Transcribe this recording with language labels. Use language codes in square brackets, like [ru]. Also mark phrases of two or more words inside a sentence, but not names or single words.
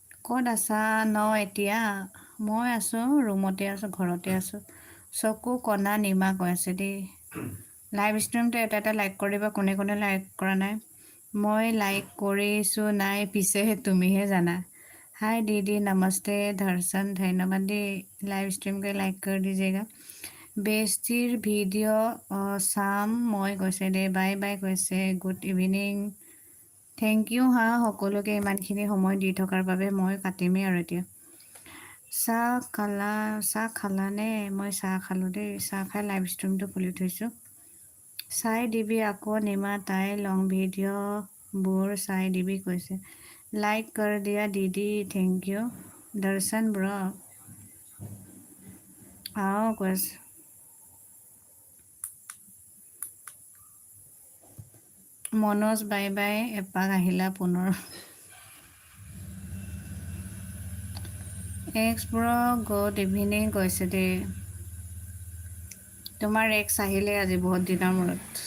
[as] ক'ত আছা ন এতিয়া? মই আছোঁ ৰুমতে আছোঁ, ঘৰতে আছোঁ। চকু কণা নিমা কৈ আছে দেই। [en] live streamটো [as] এটা এটা লাইক কৰিব, কোনে কোনে লাইক কৰা নাই। মই লাইক কৰিছোঁ নাই পিছেহে তুমিহে জানা। [hi] हाय दीदी नमस्ते दर्शन धन्यवाद दी [en] live stream [hi] के लाइक कर दीजिएगा। [as] বেষ্টিৰ ভিডিঅ' চাম মই কৈছে দে, [en] bye bye [as] কৈছে, [en] good evening. thank you [as] হা সকলোকে ইমানখিনি সময় দি থকাৰ বাবে। মই কাটিমেই আৰু এতিয়া। চাহ খালানে? মই চাহ খালোঁ দেই। চাহ খাই [en] live streamটো [as] খুলি থৈছোঁ। চাই দিবি আকৌ নিমা, তাই [en] long videoবোৰ [as] চাই দিবি কৈছে। [hi] लाइक कर दिया दीदी, [en] thank you. [hi] दर्शन ब्रो आओ কৈছে। [as] মনোজ [en] bye bye, [as] এপাক আহিলা পুনৰ। এক্স ব্ৰ [en] good evening [as] কৈছে দেই। তোমাৰ এক্স আহিলে আজি বহুত দিনৰ মূৰত।